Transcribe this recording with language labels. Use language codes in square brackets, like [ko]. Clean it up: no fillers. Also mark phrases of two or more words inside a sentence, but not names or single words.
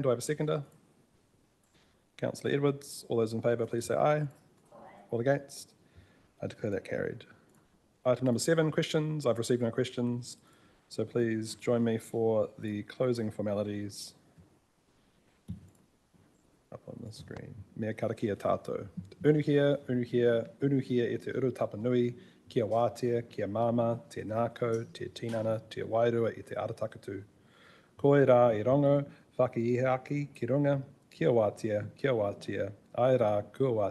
[en] Do I have a seconder? Councillor Edwards. All those in favour, please say aye. All against? I declare that carried. Item number 7, questions. I've received no questions, so please join me for the closing formalities up on the screen. [mi] Mea karakia tātou. Unuhia, unuhia, unuhia e te uru tapanui, kia wātea, kia mama, te nākau, te tinana, te wairua i te aratakatu. Koe rā I rongo, whakiiheaki ki runga, kia wātea, ai rā, kua wātea.